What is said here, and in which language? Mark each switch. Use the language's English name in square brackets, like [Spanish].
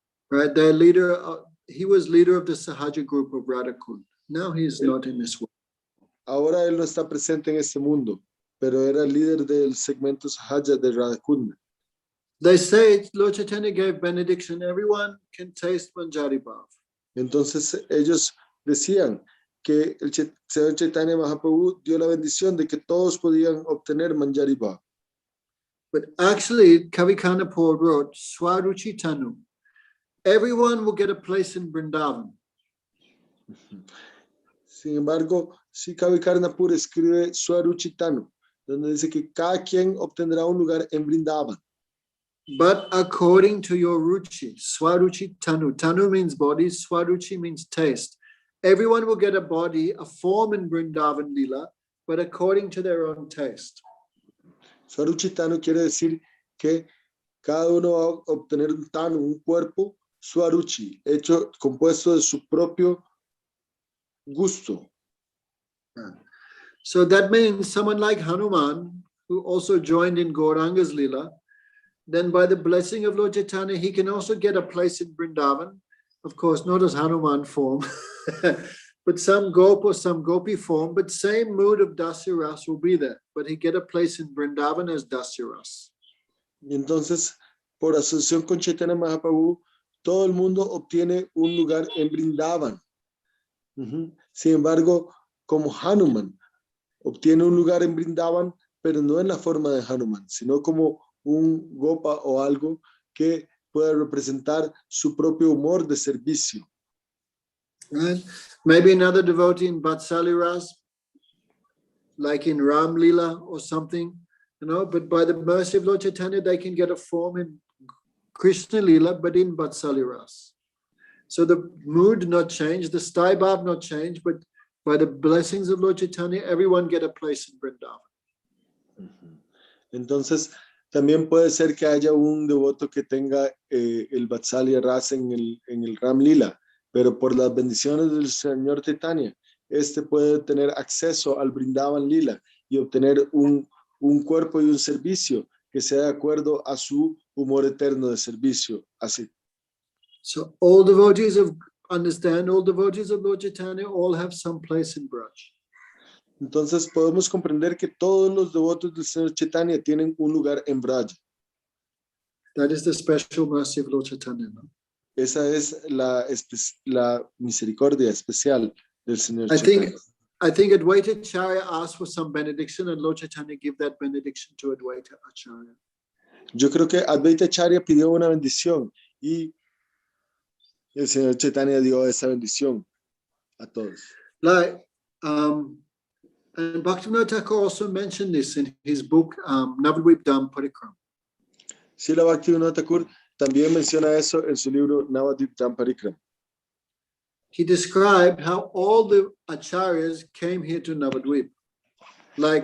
[English] right, their leader, he was leader of the Sahaja group of Radhakund. Now he is not in this world. [Spanish] Ahora él no está presente en este mundo, pero era líder del segmento Sahaja de Radhakund. [English] They say Lord Chaitanya gave benediction. Everyone can taste Manjari Bhav. [Spanish] Entonces ellos decían que el Señor Chaitanya Mahaprabhu dio la bendición de que todos podían obtener Manjari Bhav. [English] But actually, Kavi Karnapur wrote Swaruchi Tanu. Everyone will get a place in Vrindavan. [Spanish] Sin embargo, sí, Kavi Karnapur escribe Swaruchi Tanu, donde dice que cada quien obtendrá un lugar en Vrindavan. [English] But according to your ruchi, Swaruchi Tanu. Tanu means body, Swaruchi means taste. Everyone will get a body, a form in Vrindavan Lila, but according to their own taste. [Spanish] Swaruchi Tanu quiere decir que cada uno va a obtener un tanu, un cuerpo, Swaruchi, hecho, compuesto de su propio gusto. [English] So that means someone like Hanuman, who also joined in Gauranga's Lila, then by the blessing of Lord Chaitanya, he can also get a place in Vrindavan. Of course, not as Hanuman form, but some gop or some gopi form, but same mood of Dasya Ras will be there. But he get a place in Vrindavan as Dasya Ras. [Spanish] Y entonces, por asociación con Chaitanya Mahaprabhu, todo el mundo obtiene un lugar en Vrindavan. Sin embargo, como Hanuman obtiene un lugar en Vrindavan, pero no en la forma de Hanuman, sino como un gopa o algo que pueda representar su propio humor de servicio. [English] Right? Maybe another devotee in Vatsali Ras, like in Ram Lila or something, but by the mercy of Lord Chaitanya, they can get a form in Krishna Lila, but in Vatsali Ras. So the mood not change, the sthai bhav not change, but by the blessings of Lord Chaitanya, everyone get a place in Vrindavan. [Spanish] Entonces, también puede ser que haya un devoto que tenga el Vatsalya Rasa en el Ram Lila, pero por las bendiciones del Señor Chaitanya, este puede tener acceso al Vrindavan Lila y obtener un cuerpo y un servicio que sea de acuerdo a su humor eterno de servicio. Así. [English] So all devotees of Lord Chaitanya all have some place in Braj. [Spanish] Entonces podemos comprender que todos los devotos del Señor Chaitanya tienen un lugar en Braj. [English] That is the special mercy of Lord Chaitanya. No? [Spanish] Esa es la misericordia especial del Señor Chaitanya. [English] I think Advaita Acharya asked for some benediction and Lord Chaitanya gave that benediction to Advaita Acharya. [Spanish] Yo creo que Advaita Acharya pidió una bendición y el Señor Chaitanya dio esa bendición a todos. [English] Like, and Bhaktivinoda Thakur also mentioned this in his book, Navadvip Dham Parikram. [Spanish] Srila Bhaktivinoda Thakur también menciona eso en su libro Navadvip Dham Parikram. [English] he described how all the acharyas came here to Navadvip, like